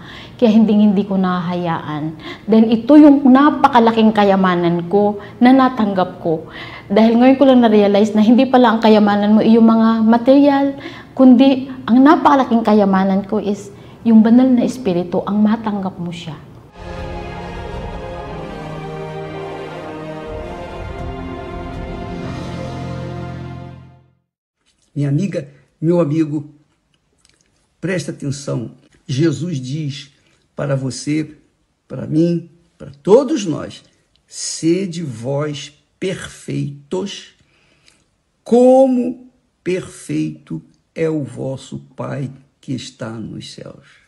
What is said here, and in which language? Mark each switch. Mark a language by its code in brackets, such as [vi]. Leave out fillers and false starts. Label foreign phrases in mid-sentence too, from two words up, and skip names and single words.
[tl] Kaya hindi ko nahahayaan. Dahil ito yung napakalaking kayamanan ko na natanggap ko. Dahil ngayon ko lang na-realize na hindi pala ang kayamanan mo yung mga material, kundi ang napakalaking kayamanan ko is yung banal na espiritu, ang matanggap mo siya. [pt] Minha amiga, meu amigo, presta atenção. Jesus diz para você, para mim, para todos nós, sede vós perfeitos, como perfeito é o vosso Pai que está nos céus.